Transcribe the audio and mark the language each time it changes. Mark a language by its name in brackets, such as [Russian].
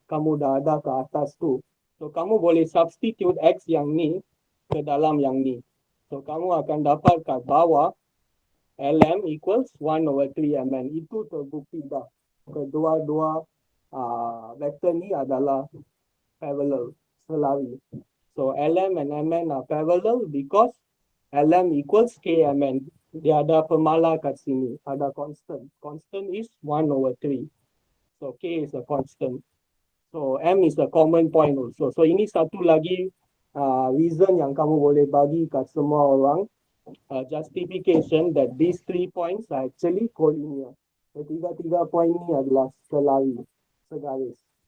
[Malay] Kamu dah ada ke atas tu. So kamu boleh substitute X yang ni ke dalam yang ni. So kamu akan dapat kat bawah Lm equals 1/3 Mn. Itu terbukti dah. Kedua-dua vektor ni adalah parallel, selari. [English] So Lm and Mn are parallel because Lm equals Kmn. [Malay] Dia ada pemala kat sini, ada constant. [English] Constant is 1/3. So K is a constant. So M is a common point also. [Malay] So ini satu lagi reason yang kamu boleh bagi kat semua orang. [English] Justification that these 3 points are actually collinear. [Malay] Ketiga-tiga point ni adalah selari, segaris.